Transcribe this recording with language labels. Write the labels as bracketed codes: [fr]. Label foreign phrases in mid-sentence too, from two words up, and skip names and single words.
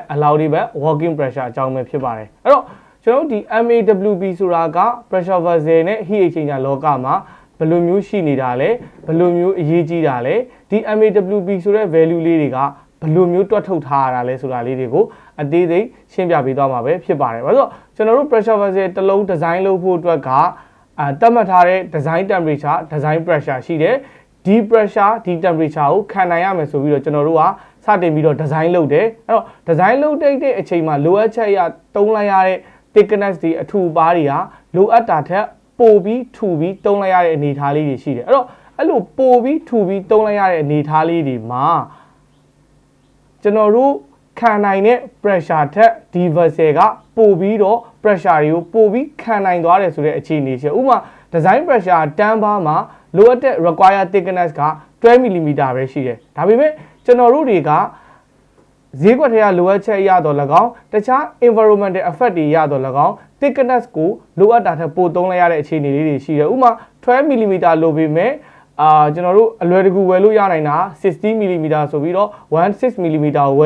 [en] Allowable Working Pressure [my] အကြောင်းပဲဖြစ်ပါတယ်အဲ့တော့ကျွန်တော်တို့ဒီ MAWP ဆိုတာက [en] Pressure Vessel [my] နဲ့ [en] Heat Exchanger [my] လောကမှာဘယ်လိုမျိုးရှိနေတာလဲဘယ်လိုမျိုးအရေးကြီးတာလဲဒီ MAWP ဆိုတဲ့ value လေးတွေကဘယ်လိုမျိုးတွက်ထုတ်ထားရတာလဲဆိုတာလေးတွေကိုအသေးစိတ်ရှင်းပြပေးသွားမှာပဲဖြစ်ပါတယ်ဘာလို့ကျွန်တော်တို့ [en] pressure vessel [my] တစ်လုံး design လုပ်ဖို့အတွက်ကသတ်မှတ်ထား တဲ့ [en] design temperature design pressure [my] ရှိတယ်ဒီ pressure ဒီ temperature ကိုခံနိုင်ရမယ်ဆိုပြီးတော့ကျွန်တော်တို့ကစတင်ပြီးတော့ design လုပ်တယ်အဲ့တော့ design လုပ်တဲ့အချိန်မှာလိုအပ်ချက်အရတုံးလိုက်ရတဲ့ thickness တွေအထူပါးတွေကလိုအပ်တာထက်ပိုပြီးထူပြီးတုံးလိုက်ရတဲ့အနေအထားလေးတွေရှိတယ်အဲ့တော့အဲ့လိုပိုပြီးထူပြီးတုံးလိုက်ရတဲ့အနေအထားလေးတွေမှာကျွန်တော်တို့ ခံနိုင်တဲ့ pressure ထက်ဒီ vessel ကပိုပြီးတော့ pressure တွေကိုပိုပြီးခံနိုင်သွားတယ်ဆိုတဲ့အခြေအနေရှိဥပမာ [en] design pressure 10 bar [my] မှာလိုအပ်တဲ့ [en] require thickness [my] က12 mm ပဲရှိတယ်ဒါပေမဲ့ကျွန်တော်တို့တွေကဈေးကွက်ထဲကလိုအပ်ချက်ရတော့၎င်းတခြား [en] environmental effect [my] တွေရတော့၎င်း thickness ကိုလိုအပ်တာထက်ပိုသုံးလိုက်ရတဲ့အခြေအနေလေးတွေရှိတယ်ဥပမာ12 mm လိုပေမဲ့ကျွန်တော်တို့အလွယ်တကူဝယ်လို့ရနိုင်တာ60 mm ဆိုပြီးတော့16 mm ကိုဝယ်